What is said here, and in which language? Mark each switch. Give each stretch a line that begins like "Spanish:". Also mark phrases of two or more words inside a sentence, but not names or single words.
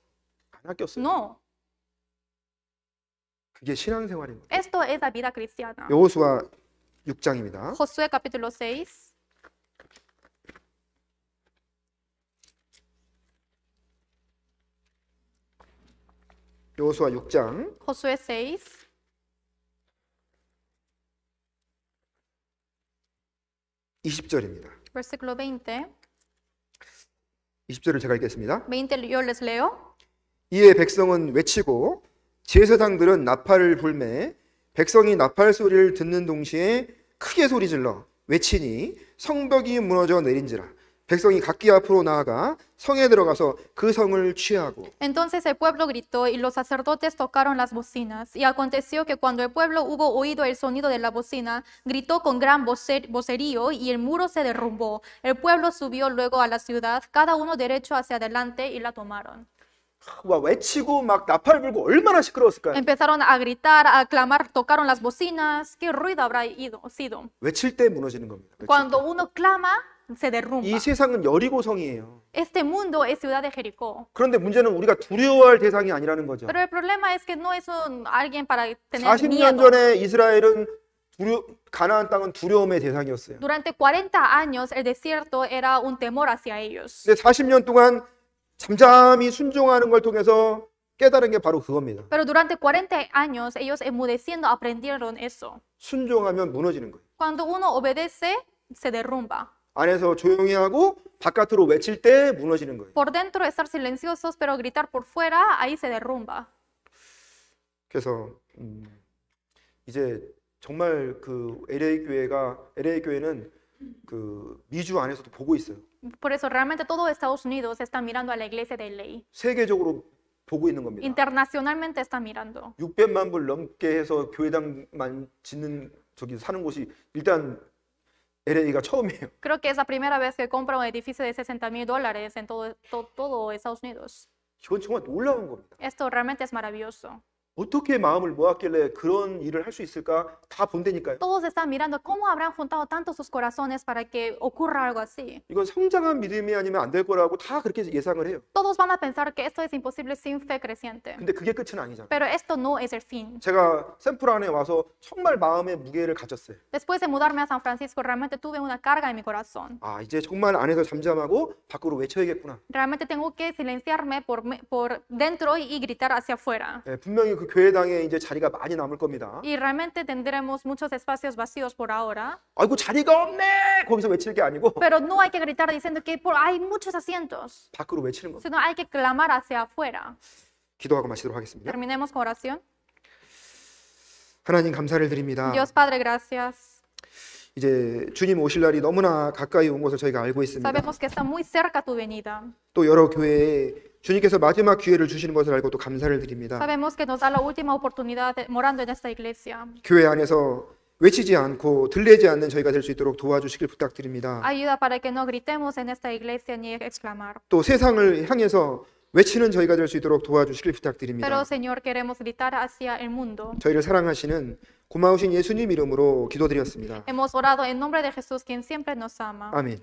Korean: 안 아꼈어요.
Spanish: No,
Korean: 그게 신앙생활인 거예요.
Spanish: esto es la vida cristiana.
Korean: 여호수아 6장입니다.
Spanish: Josué capítulo 6,
Korean: 여호수아 6장
Spanish: Josué 6,
Korean: 20절입니다.
Spanish: versículo 20.
Korean: 20절을 제가 읽겠습니다.
Spanish: 20 yo les leo.
Korean: 이에 백성은 외치고 제사장들은 나팔을 불매 백성이 나팔 소리를 듣는 동시에 크게 소리질러 외치니 성벽이 무너져 내린지라 백성이 각기 앞으로 나아가 성에 들어가서 그 성을 취하고
Spanish: Entonces el pueblo gritó y los sacerdotes tocaron las bocinas. Y aconteció que cuando el pueblo hubo oído el sonido de la bocina, gritó con gran vocerío y el muro se derrumbó. El pueblo subió luego a la ciudad, cada uno derecho hacia adelante y la tomaron.
Korean: 와, 외치고 막 나팔 불고 얼마나 시끄러웠을까요?
Spanish: Empezaron a gritar, a clamar, tocaron las bocinas. ¿Qué ruido habrá sido?
Korean: 외칠 때 무너지는 겁니다. 외칠
Spanish: Cuando
Korean: 때.
Spanish: uno clama, se derrumba.
Korean: 이 세상은 여리고성이에요.
Spanish: Este mundo es Ciudad de Jericó.
Korean: 그런데 문제는 우리가 두려워할 대상이 아니라는 거죠.
Spanish: Pero el problema es que no es alguien para tener
Korean: 40년
Spanish: miedo.
Korean: 전에 이스라엘은 가나안 땅은 두려움의 대상이었어요.
Spanish: Durante 40 años el desierto era un temor hacia ellos.
Korean: 근데 40년 동안 잠잠히 순종하는 걸 통해서 깨달은 게 바로 그겁니다.
Spanish: Pero durante 40 años ellos enmudeciendo aprendieron eso.
Korean: 순종하면 무너지는 거예요.
Spanish: Cuando uno obedece, se derrumba.
Korean: 안에서 조용히 하고 바깥으로 외칠 때 무너지는 거예요.
Spanish: Por dentro estar silenciosos, pero gritar por fuera, ahí se derrumba.
Korean: 그래서 이제 정말 그 LA 교회는 그 미주 안에서도 보고 있어요.
Spanish: Por eso realmente todo Estados Unidos está mirando a la iglesia de ley.
Korean: 세계적으로 보고 있는 겁니다.
Spanish: Internacionalmente está mirando.
Korean: 600만 불 넘게 해서 교회당만 짓는 사는 곳이 일단 LA가 처음이에요.
Spanish: Creo que es la primera vez que compra un edificio de $60,000 en todo Estados Unidos.
Korean: 이건 정말 놀라운 겁니다.
Spanish: Esto realmente es maravilloso.
Korean: 어떻게 마음을 모았길래 그런 일을 할 수 있을까? 다 본다니까요.
Spanish: Todos están mirando cómo habrán juntado tanto sus corazones para que ocurra algo así.
Korean: 이건 성장한 믿음이 아니면 안 될 거라고 다 그렇게 예상을 해요.
Spanish: Todos van a pensar que esto es imposible sin fe creciente.
Korean: 근데 그게 끝은 아니잖아요.
Spanish: Pero esto no es el fin.
Korean: 제가 샘플 안에 와서 정말 마음의 무게를 가졌어요.
Spanish: Después de mudarme a San Francisco, realmente tuve una carga en mi corazón.
Korean: 아, 이제 정말 안에서 잠잠하고 밖으로 외쳐야겠구나.
Spanish: Realmente tengo que silenciarme por dentro y gritar hacia afuera.
Korean: 네, 분명히 그 교회당에 이제 자리가 많이 남을 겁니다.
Spanish: Y realmente tendremos muchos espacios vacíos por ahora.
Korean: 아이고 자리가 없네! 거기서 외칠 게 아니고
Spanish: Pero no hay que gritar diciendo que hay muchos asientos,
Korean: 밖으로 외치는 겁니다.
Spanish: sino hay que clamar hacia afuera.
Korean: 기도하고 마치도록 하겠습니다.
Spanish: Terminemos con oración.
Korean: 하나님 감사를 드립니다.
Spanish: Dios Padre, gracias.
Korean: 이제 주님 오실 날이 너무나 가까이 온 것을 저희가 알고 있습니다.
Spanish: Sabemos que está muy cerca tu venida.
Korean: 또 여러 교회에 주님께서 마지막 기회를 주시는 것을 알고 또 감사를 드립니다.
Spanish: Sabemos que nos da la última oportunidad morando en esta iglesia.
Korean: 교회 안에서 외치지 않고 들리지 않는 저희가 될 수 있도록 도와주시길 부탁드립니다.
Spanish: Ayuda para que no gritemos en esta iglesia ni exclamar.
Korean: 또 세상을 향해서 외치는 저희가 될 수 있도록 도와주시길
Spanish: Pero
Korean: 부탁드립니다.
Spanish: Señor, queremos gritar hacia el mundo.
Korean: 저희를 사랑하시는 고마우신 예수님 이름으로 기도드렸습니다.
Spanish: Hemos orado en nombre de Jesús, quien siempre nos ama.
Korean: 아멘.